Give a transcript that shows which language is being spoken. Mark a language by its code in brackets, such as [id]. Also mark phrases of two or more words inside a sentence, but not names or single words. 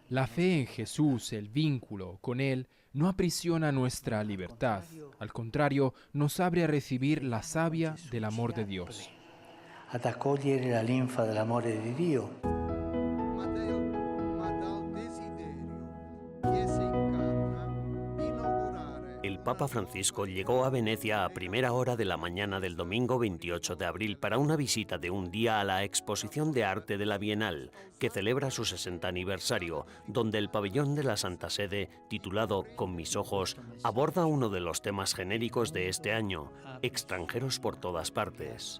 [es] La fe en Jesús, el vínculo con Él, no aprisiona nuestra libertad. Al contrario, nos abre a recibir la savia del amor de Dios. [it] Ad accogliere la linfa dell'amore di Dio. [es] El Papa Francisco llegó a Venecia a primera hora de la mañana del domingo 28 de abril para una visita de un día a la exposición de arte de la Bienal, que celebra su 60 aniversario, donde el pabellón de la Santa Sede, titulado Con mis ojos, aborda uno de los temas genéricos de este año, extranjeros por todas partes.